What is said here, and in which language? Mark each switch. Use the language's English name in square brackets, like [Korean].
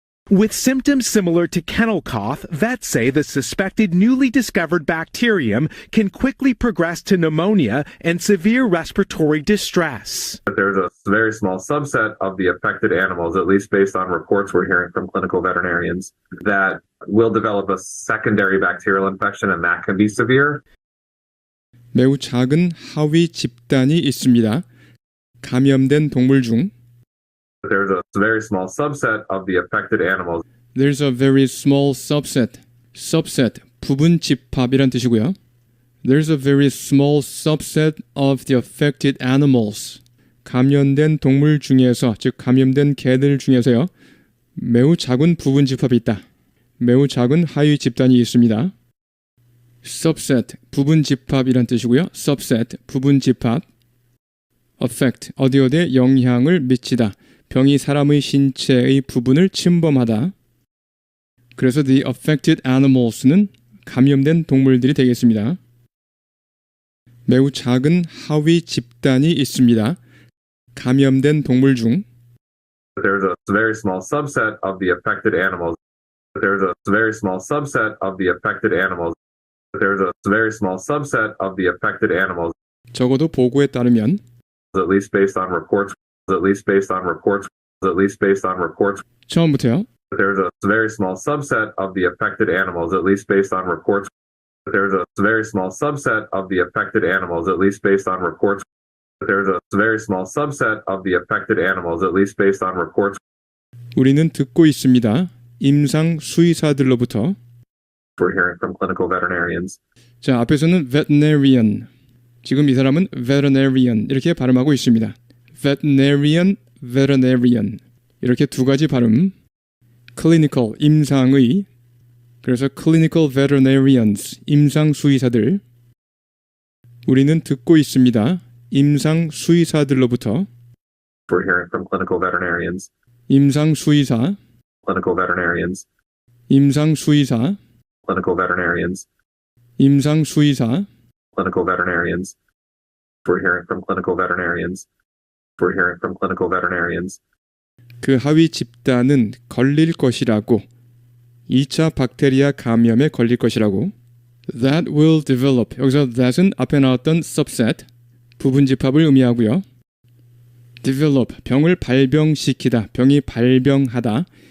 [English] With symptoms similar to kennel cough, vets say the suspected newly discovered bacterium can quickly progress to pneumonia and severe respiratory distress. There's a very small subset of the affected animals, at least based on reports we're hearing from clinical veterinarians, that will develop a secondary bacterial infection, and that can be severe. [Korean] 매우 작은 하위 집단이 있습니다. 감염된 동물 중 [English] There's a very small subset of the affected animals There's a very small subset. [Korean] subset, 부분 집합이란 뜻이고요. [English] There's a very small subset of the affected animals. [Korean] 감염된 동물 중에서, 즉 감염된 개들 중에서요. 매우 작은 부분 집합이 있다. 매우 작은 하위 집단이 있습니다. subset, 부분 집합이란 뜻이고요. subset, 부분 집합. affect, 어디에 영향을 미치다. 병이 사람의 신체의 부분을 침범하다. 그래서 [English] the affected animals [Korean] 는 감염된 동물들이 되겠습니다. 매우 작은 하위 집단이 있습니다. 감염된 동물 중 [English] There's a very small subset of the affected animals. There's a very small subset of the affected animals. There's a very small subset of the affected animals, [Korean] 적어도 보고에 따르면 [English] at least based on reports, at least based on reports, at least based on reports. [Korean] 처음부터요. [English] There's a very small subset of the affected animals, at least based on reports. There's a very small subset of the affected animals, at least based on reports. There's a very small subset of the affected animals, at least based on reports. [Korean] 우리는 듣고 있습니다. 임상 수의사들로부터. [English] We're hearing from clinical veterinarians. [Korean] 자, 앞에서는 veterinarian. 지금 이 사람은 veterinarian 이렇게 발음하고 있습니다. veterinarian, veterinarian. 이렇게 두 가지 발음. clinical, 임상의. 그래서 [English] clinical veterinarians, [Korean] 임상 수의사들. 우리는 듣고 있습니다. 임상 수의사들로부터. [English] We're hearing from clinical veterinarians. [Korean] 임상 수의사, [English] Clinical veterinarians. [Korean] 임상 수의사, [English] Clinical veterinarians. [Korean] 임상 수의사. [English] Clinical veterinarians. We're hearing from clinical veterinarians. We're hearing from clinical veterinarians. [Korean] 그 하위 집단은 걸릴 것이라고. 2차 박테리아 감염에 걸릴 것이라고. [English] That will develop. [Korean] 여기서 that은 앞에 나왔던 subset, 부분 집합을 의미하고요. develop, 병을 발병시키다, 병이 발병하다.